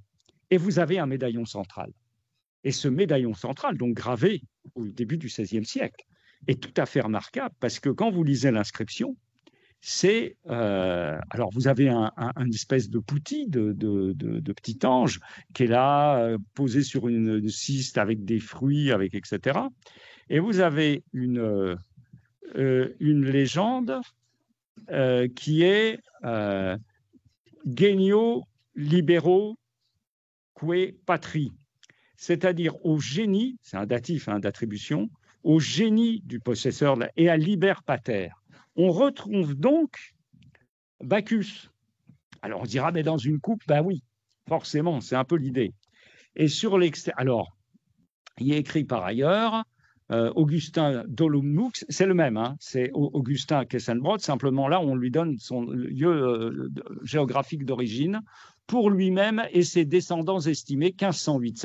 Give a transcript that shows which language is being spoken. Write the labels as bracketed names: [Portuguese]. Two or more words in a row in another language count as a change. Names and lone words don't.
[French] Et vous avez un médaillon central. Et ce médaillon central, donc gravé au début du XVIe siècle, est tout à fait remarquable parce que quand vous lisez l'inscription, c'est alors vous avez une espèce de poutis de petit ange qui est là posé sur une ciste avec des fruits, avec etc. Et vous avez une légende qui est [Latin] Genio libero que patri, [French] c'est-à-dire au génie, c'est un datif d'attribution, au génie du possesseur et à [Latin] liber pater. [French] On retrouve donc Bacchus. Alors on dira, mais dans une coupe, ben oui, forcément, c'est un peu l'idée. Et sur l'extérieur, alors, il est écrit par ailleurs, Augustin Dolumnux, c'est le même, c'est Augustin Kessenbrot, simplement là, on lui donne son lieu géographique d'origine pour lui-même et ses descendants estimés 1508.